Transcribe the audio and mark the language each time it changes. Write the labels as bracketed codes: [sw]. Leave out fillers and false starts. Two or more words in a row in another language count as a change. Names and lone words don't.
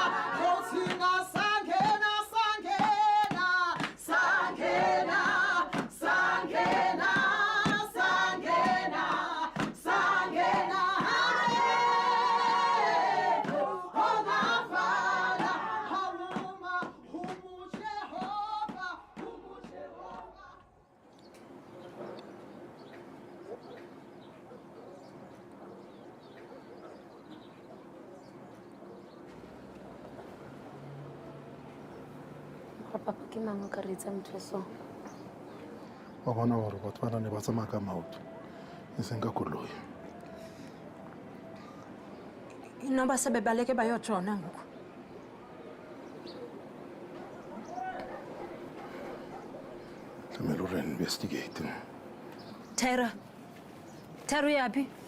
[zu] Thina sangena, sangena, sangena, sangena, sangena, sangena. Akekho ongavala. Hawuma, Jehova, Jehova. [st] Papa, ke mang o ka re etsa motho so? [tn] Wa bona gore batho ba ne ba tsamaya ka maoto e seng ka koloi. [xh] Inoba sebebaleke bayotshona ngoku. [zu] Kumele ure-investigate. Tera. Tera uyaphi?